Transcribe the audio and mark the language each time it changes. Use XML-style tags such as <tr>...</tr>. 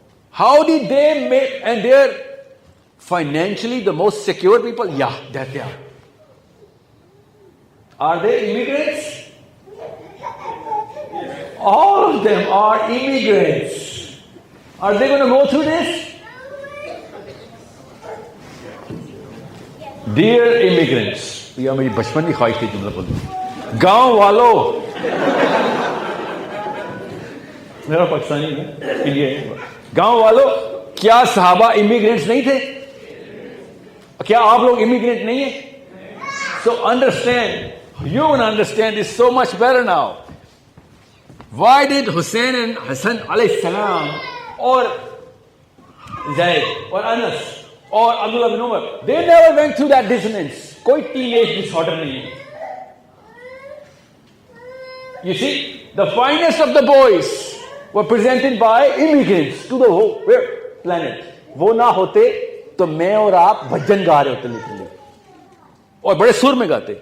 <en>How did they make, and they're financially the most secure people? Yeah, that they are. Are they immigrants? All of them are immigrants. Are they going to go through this? Dear immigrants,</en> <hi>ये मेरी बचपन की ख्वाहिश थी जुमला बोलूं. गांव वालों, मेरा पाकिस्तानी है, इंडिया है. गांव वालों, क्या सहाबा इमिग्रेंट्स नहीं थे? क्या आप लोग इमिग्रेंट नहीं है?</hi> <en>So understand, you will understand this so much better now. Why did Hussein and Hassan alayhi salam, or Zayd, or Anas, or Abdullah bin Umar, they never went through that dissonance.</en> <hi>कोई</hi> <en>teenage disorder</en> <hi>नहीं है.</hi> <en>You see, the finest of the boys were presented by immigrants to the whole planet.</en> <hi>वो ना होते तो मैं और आप भजन गा रहे होते लिटरली, और बड़े सुर में गाते.</hi>